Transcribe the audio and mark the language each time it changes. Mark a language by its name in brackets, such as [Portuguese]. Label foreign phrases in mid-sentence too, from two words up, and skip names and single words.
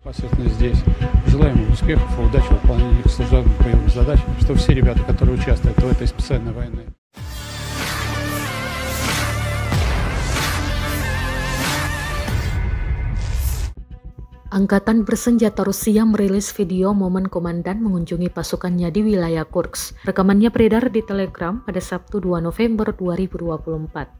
[Russian] Непосредственно здесь. Желаем им успехов и удачи в выполнении их служебных боевых задач, что все ребята, которые участвуют в этой специальной войне. [Indonesian] Angkatan Bersenjata Rusia merilis video momen komandan mengunjungi pasukannya di wilayah Kursk. Rekamannya beredar di Telegram pada Sabtu 2 November 2024.